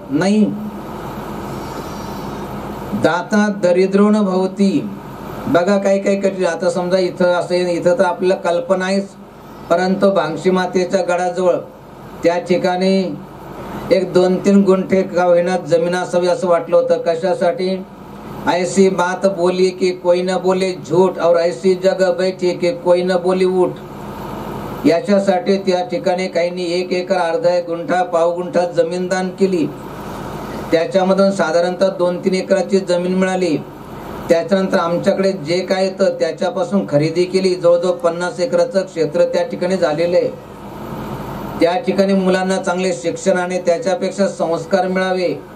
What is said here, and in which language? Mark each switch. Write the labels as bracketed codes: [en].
[mr] नाही, [sa] दाता दरिद्रो न भवती. [mr] बघा काही कठीण. आता समजा इथं असं, इथं तर आपल्याला कल्पना आहेच, परंतु भांगशी मातेच्या गडाजवळ त्या ठिकाणी एक 2-3 गुंठे का होईना जमीन असावी असं वाटलं होतं. कशासाठी? [hi] ऐसी बात बोली की कोई न बोले झूठ, और ऐसी जगह बैठी की कोई न बोली उठ. [mr] याच्यासाठी त्या ठिकाणी काहींनी 1 एकर, अर्धा गुंठा, पाव गुंठा जमीन दान केली. त्याच्यामधून साधारणतः 2-3 एकराची जमीन मिळाली. त्याच्यानंतर आमच्याकडे जे काय येतं त्याच्यापासून खरेदी केली. जवळजवळ 50 एकराचं क्षेत्र त्या ठिकाणी झालेलं आहे. त्या ठिकाणी मुलांना चांगले शिक्षण आणि त्याच्यापेक्षा संस्कार मिळावे